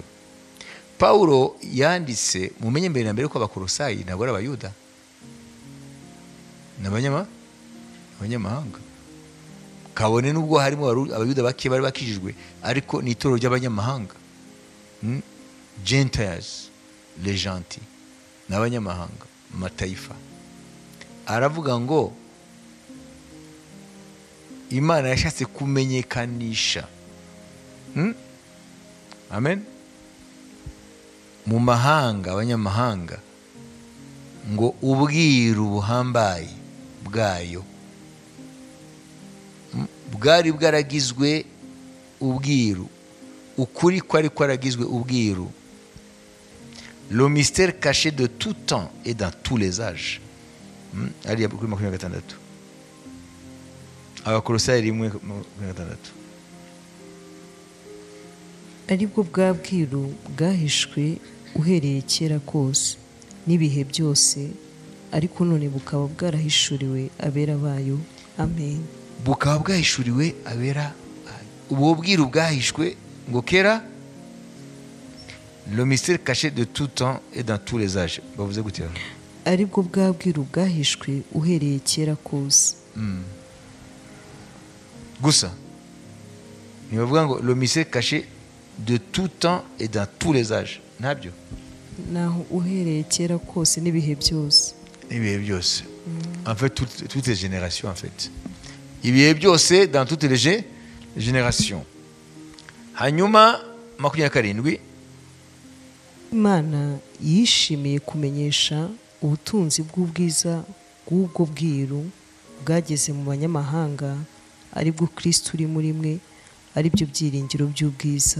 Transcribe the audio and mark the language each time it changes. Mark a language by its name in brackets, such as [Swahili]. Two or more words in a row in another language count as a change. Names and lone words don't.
[Kinyarwanda] Paulo yanditse, mumenye mbere na mbere ko Abakolosayi ntabwo ari Abayuda, n'abanyamahanga. Kabone nubwo harimo Abayuda bake bari bakijijwe, ariko ni itorero ry'abanyamahanga. Gentiles, [French] les gentils, [Kinyarwanda] n'abanyamahanga, mataifa. Aravuga ngo Imana yashatse kumenyekanisha, amen, mu mahanga, abanyamahanga, ngo ubwiru buhambaye bwayo bwari bwaragizwe ubwiru, ukuri kwari kwaragizwe ubwiru, [French] le mystère caché de tout temps et dans tous les âges. [Kinyarwanda] Ari kuri 26. Abakolosayi 1:26. Aribwo bwa bwiru bwahishwe uhereye kera kose n'ibihe byose, ariko none bukaba bwarahishuriwe abera bayo. Amen. Bukaba bwahishuriwe abera. Ubwo bwiru bwahishwe ngo kera, [French] le mystère caché de tout temps et dans tous les âges. [Kinyarwanda] Bavuze gute? Aribwo bwa bwiru bwahishwe uhereye kera kose. Gusa ni bavuga ngo [French] le mystère caché de tout temps et dans tous les âges. [Kinyarwanda] Nabyo naho uhereye kera kose n'ibihe byose. Ibihe byose. [French] En fait toutes les générations en fait. [Kinyarwanda] Ibihe byose [French] dans toutes les générations. [Kinyarwanda] Hanyuma 27. Imana yishimiye kumenyesha ubutunzi bw'ubwiza bw'ubwo bwiru bwageze mu banyamahanga, aribwo Kristo uri muri mwe, aribyo byiringiro by'ubwiza.